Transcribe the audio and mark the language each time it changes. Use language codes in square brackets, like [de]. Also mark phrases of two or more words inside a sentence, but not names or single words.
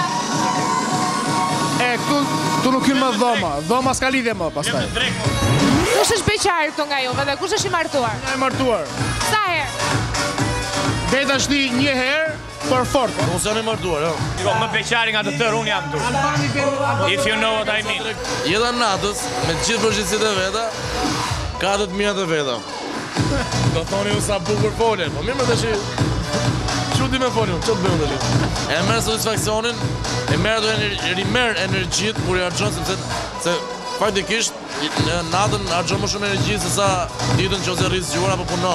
[sq] Këtu nuk hyn më dhoma s'ka lidhje më pastaj. Kush është beqar këtu nga juve dhe kush është I martuar? Unë jam martuar. Sa herë? Deri tashti një herë, për fort. Unë jam I martuar, jo. Shiko, më beqari nga të tërë unë jam tu. [en] If you know what I mean. [sq] Jeta natës, me gjithë përgjithësitë e veta, ka të mira të veta. Do thoni ju sa bukur folën, po mirë më tash. Çu di më folën, çu të bëjmë tash. E merr satisfaksionin, e merr rimerr energjitë kur I harxhon se faktikisht në natën harxhon më shumë energji se sa ditën nëse rri zgjuar apo punon.